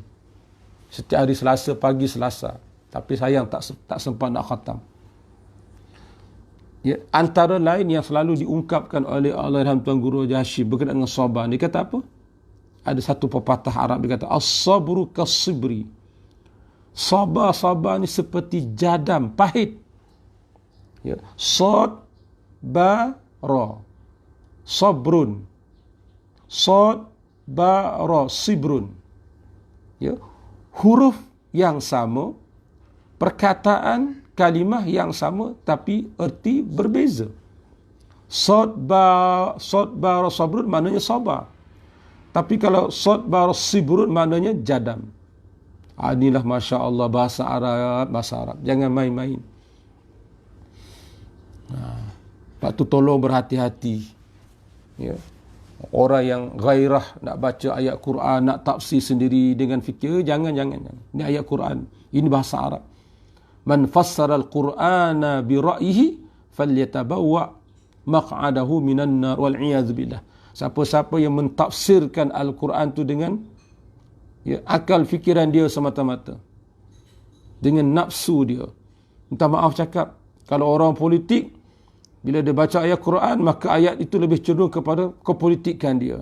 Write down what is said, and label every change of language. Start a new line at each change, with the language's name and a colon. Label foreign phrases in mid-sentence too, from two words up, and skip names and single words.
Malay: Setiap hari Selasa, pagi Selasa. Tapi sayang tak sempat nak khatam. Antara lain yang selalu diungkapkan oleh Allahyarham Tuan Guru Haji Hashim berkaitan dengan sabar. Dia kata apa? Ada satu pepatah Arab, dia kata
Arabic: الصبر كالصبر.
Malay: Sabar ni seperti jadam, pahit.
Arabic: ص ب ر. صبر ص ب ر صبر.
Malay: Huruf yang sama, perkataan, kalimah yang sama, tapi erti berbeza.
Arabic: ص ب ر صبر
Malay: maknanya sabar. Tapi kalau
Arabic: ص ب ر صبر
Malay: maknanya jadam. Inilah
Arabic: ما شاء الله
Malay: bahasa Arab. Jangan main-main. Lepas tu tolong berhati-hati. Orang yang gairah nak baca ayat Quran, nak tafsir sendiri dengan fikir, jangan. Ini ayat Quran. Ini bahasa Arab.
Arabic: من فسر القرآن برأيه فليتبوأ مقعده من النار والعياذ بالله.
Malay: Siapa-siapa yang mentafsirkan Al-Quran tu dengan akal fikiran dia semata-mata, dengan nafsu dia. Minta maaf cakap, kalau orang politik, bila dia baca ayat Quran, maka ayat itu lebih cenderung kepada kepolitikan dia.